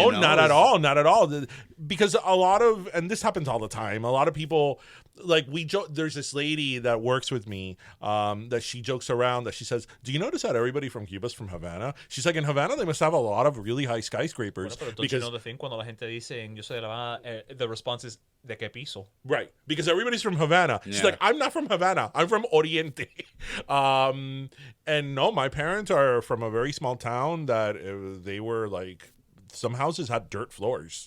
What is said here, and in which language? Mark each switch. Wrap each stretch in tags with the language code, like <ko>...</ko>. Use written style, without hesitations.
<en>No, not at all. Not at all. Because a lot of, and this happens all the time, a lot of people, like there's this lady that works with me that she jokes around that she says, do you notice that everybody from Cuba is from Havana? She's like, in Havana, they must have a lot of really high skyscrapers.</en> <es>Bueno, pero</es> <en>don't you know the thing?</en> <es>Cuando la gente dice, yo soy de La Habana,</es> <en>the response is,</en> <es>¿de qué piso?</es> <en>Right. Because everybody's from Havana. She's like, I'm not from Havana. I'm from Oriente. And no, my parents are from a very small town that they were like, some houses had dirt floors.</en>